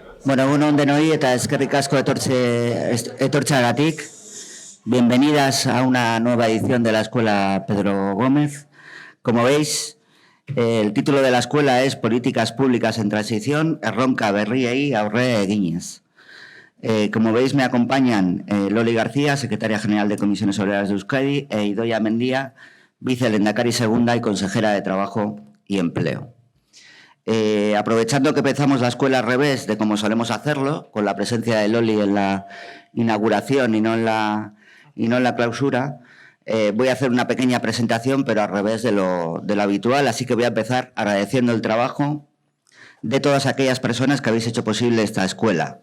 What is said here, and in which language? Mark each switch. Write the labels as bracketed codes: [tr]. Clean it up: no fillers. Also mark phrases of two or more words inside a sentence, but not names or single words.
[eu] Bueno, egun denoi eta eskerrik asko etortzeagatik. [es] Bienvenidas a una nueva edición de la Escuela Pedro Gómez. Como veis, el título de la escuela es Políticas Públicas en Transición, [eu] erronka berriei aurre eginez. [es] Como veis, me acompañan Loli García, secretaria general de Comisiones Obreras de Euskadi, e Idoia Mendia, vicelehendakari segunda y consejera de Trabajo y Empleo. Aprovechando que empezamos la escuela al revés de como solemos hacerlo, con la presencia de Loli en la inauguración y no en la clausura, voy a hacer una pequeña presentación, pero al revés de lo habitual, así que voy a empezar agradeciendo el trabajo de todas aquellas personas que habéis hecho posible esta escuela.